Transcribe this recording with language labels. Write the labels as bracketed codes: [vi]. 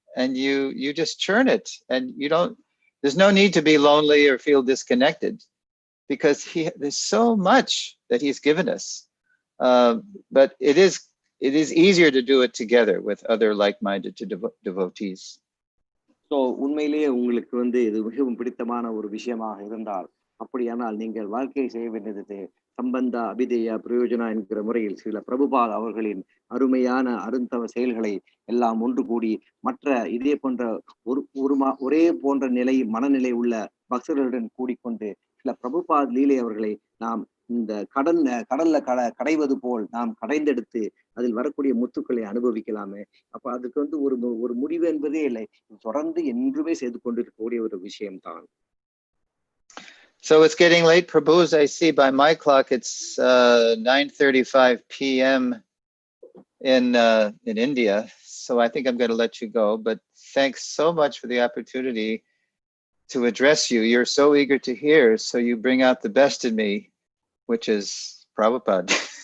[en] And you just churn it, and there's no need to be lonely or feel disconnected, because there's so much that he's given us. But it is easier to do it together with other like-minded devotees. [ta] So உண்மையிலேயே உங்களுக்கு இது மிகவும் பிடித்தமான ஒரு விஷயமாக இருந்தால், அப்படியானால் நீங்கள் வாழ்க்கை செய்ய வேண்டியது சம்பந்த அபிதேய பிரயோஜனா என்கிற முறையில் சில பிரபுபாத் அவர்களின் அருமையான அருந்தவ செயல்களை எல்லாம் ஒன்று கூடி மற்ற இதே போன்ற ஒரே போன்ற மனநிலை உள்ள பக்தர்களுடன் கூடிக்கொண்டு சில பிரபுபாத் லீலை அவர்களை நாம் இந்த கடல்ல கடைவது போல் நாம் கடைந்தெடுத்து அதில் வரக்கூடிய முத்துக்களை அனுபவிக்கலாமே. அப்ப அதுக்கு ஒரு முடிவு என்பதே இல்லை, தொடர்ந்து என்றுமே செய்து கொண்டிருக்கக்கூடிய ஒரு விஷயம்தான். [en] So it's getting late, Prabhu's. I see by my clock it's 9:35 p.m. in India. So I think I'm going to let you go. But thanks so much for the opportunity to address you. You're so eager to hear, so you bring out the best in me, which is Prabhupada.